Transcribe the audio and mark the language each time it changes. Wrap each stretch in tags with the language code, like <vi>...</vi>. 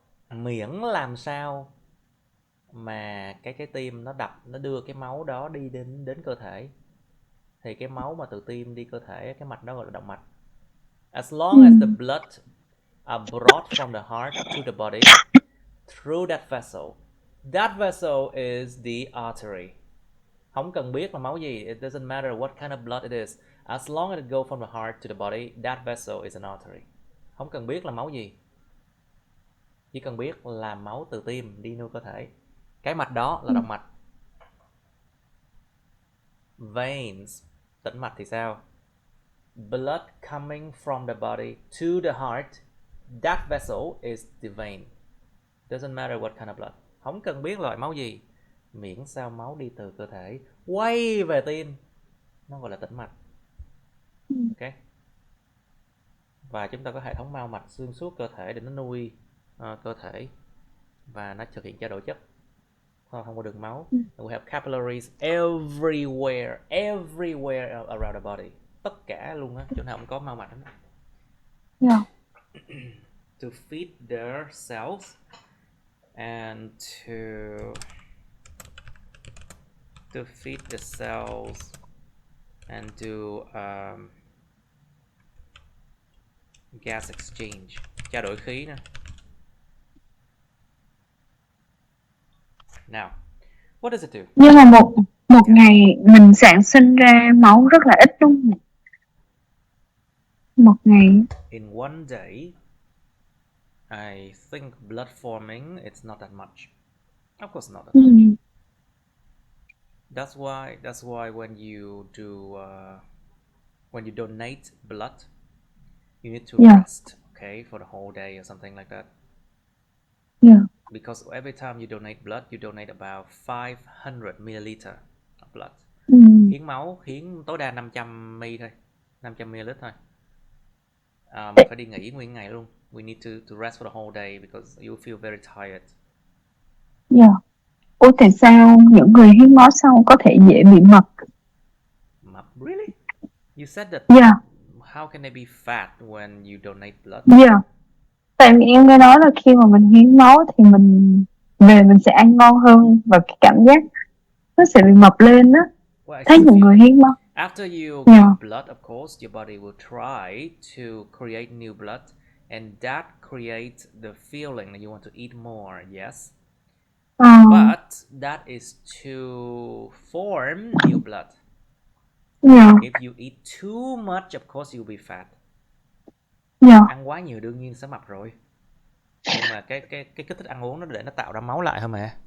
<vi>Miễn làm sao mà cái tim nó đập, nó đưa cái máu đó đi đến cơ thể, thì cái máu mà từ tim đi cơ thể, cái mạch đó gọi là động mạch.</vi> <en>As long as the blood are brought from the heart to the body through that vessel is the artery. Không cần biết là máu gì, it doesn't matter what kind of blood it is, as long as it go from the heart to the body, that vessel is an artery.</en> <vi>Không cần biết là máu gì, chỉ cần biết là máu từ tim đi vô cơ thể, cái mạch đó là động mạch. Veins, tĩnh mạch thì sao?</vi> <en>Blood coming from the body to the heart, that vessel is the vein. Doesn't matter what kind of blood.</en> <vi>Không cần biết loại máu gì, miễn sao máu đi từ cơ thể quay về tim, nó gọi là tĩnh mạch. Ok. Và chúng ta có hệ thống mao mạch xuyên suốt cơ thể để nó nuôi cơ thể và nó thực hiện trao đổi chất thông qua đường máu.</vi> <en>We have capillaries everywhere around the body.</en> <vi>Tất cả luôn á, chỗ nào cũng có mao mạch đó.</vi> <en>Yeah. To feed their cells and to feed the cells and do gas exchange, trao đổi khí nè. Now, what does it do?</en> <vi>Nhưng mà một ngày mình sản sinh ra máu rất là ít đúng không? Một ngày.</vi> <en>In one day, I think blood forming, it's not that much. Of course not that much. That's why when you do when you donate blood, you need to rest, okay, for the whole day or something like that. Yeah. Because every time you donate blood, you donate about 500 milliliter of blood.</en> <vi>Hiến máu, hiến tối đa 500 ml thôi, 500 ml thôi. Mình phải đi nghỉ nguyên ngày luôn.</vi> <en>We need to rest for the whole day because you feel very tired. Yeah.</en> <vi>Ủa tại sao những người hiến máu xong có thể dễ bị mập?</vi> <en>Mập? Really? You said that. Yeah. How can they be fat when you donate blood? Yeah.</en> <vi>Tại vì em nghe nói là khi mà mình hiến máu thì mình sẽ ăn ngon hơn và cái cảm giác nó sẽ bị mập lên á. Thấy những người hiến máu.</vi> <en>After you give blood, of course, your body will try to create new blood, and that creates the feeling that you want to eat more. Yes. But that is to form new blood. Yeah. If you eat too much, of course you'll be fat. Yeah.</en> <vi>Ăn quá nhiều đương nhiên sẽ mập rồi. Nhưng mà cái kích thích ăn uống nó để nó tạo ra máu lại thôi mà.</vi>